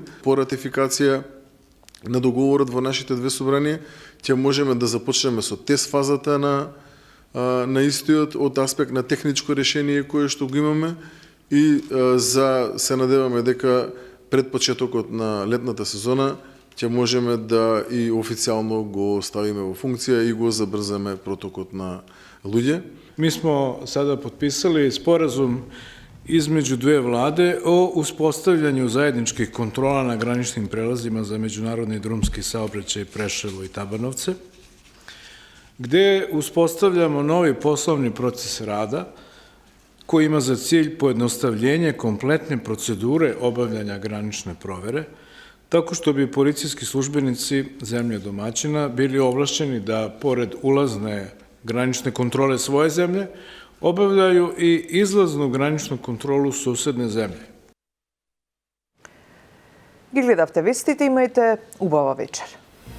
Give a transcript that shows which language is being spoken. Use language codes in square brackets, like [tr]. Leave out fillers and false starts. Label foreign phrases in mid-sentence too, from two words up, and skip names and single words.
[mk] По ратификација на договорот во нашите две собранија ќе можеме да започнеме со тест фазата на истиот од аспект на техничко решение кое што го имаме и се надеваме дека пред почетокот на летната сезона ќе можеме да и официјално го ставиме во функција и го забрзаме протокот на луѓе. [sr] Mi smo sada potpisali sporazum između dve vlade o uspostavljanju zajedničkih kontrola na graničnim prelazima za međunarodni i drumski saobraćaj Preševo i Tabanovce, gde uspostavljamo novi poslovni proces rada koji ima za cilj pojednostavljenje kompletne procedure obavljanja granične provere, tako što bi policijski službenici zemlje domaćina bili ovlašćeni da, pored ulazne granične kontrole svoje zemlje, obavljaju i izlaznu graničnu kontrolu susedne zemlje. [mk] Ги гледавте вестите, имајте убава вечер.